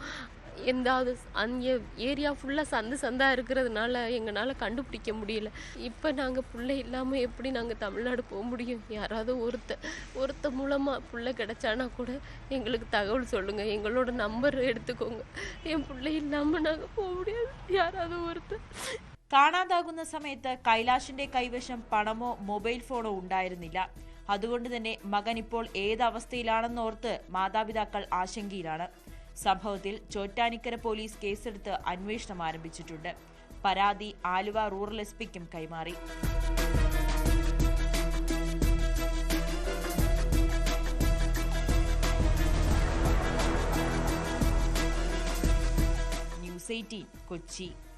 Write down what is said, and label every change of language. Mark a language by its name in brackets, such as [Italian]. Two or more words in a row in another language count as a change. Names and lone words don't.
[Tamil] எந்தாவது அங்கே ஏரியா ஃபுல்லாக சந்தாக இருக்கிறதுனால எங்களால் கண்டுபிடிக்க முடியல. இப்போ நாங்கள் பிள்ளை இல்லாமல் எப்படி நாங்கள் தமிழ்நாடு போக முடியும்? யாராவது ஒருத்த மூலமாக பிள்ளை கிடைச்சானா கூட எங்களுக்கு தகவல் சொல்லுங்கள், எங்களோட நம்பர் எடுத்துக்கோங்க. என் பிள்ளை இல்லாமல் நாங்கள் போக முடியாது. யாராவது ஒருத்தர். [Malayalam] കാണാതാകുന്ന സമയത്ത് കൈലാഷിന്റെ കൈവശം പണമോ മൊബൈൽ ഫോണോ ഉണ്ടായിരുന്നില്ല. അതുകൊണ്ട് തന്നെ മകൻ ഇപ്പോൾ ഏതവസ്ഥയിലാണെന്നോർത്ത് മാതാപിതാക്കൾ ആശങ്കയിലാണ്. സംഭവത്തിൽ ചോറ്റാനിക്കര പോലീസ് കേസെടുത്ത് അന്വേഷണം ആരംഭിച്ചിട്ടുണ്ട്. പരാതി ആലുവ റൂറൽ എസ്.പിക്കും കൈമാറി. ന്യൂസ് 18 കൊച്ചി.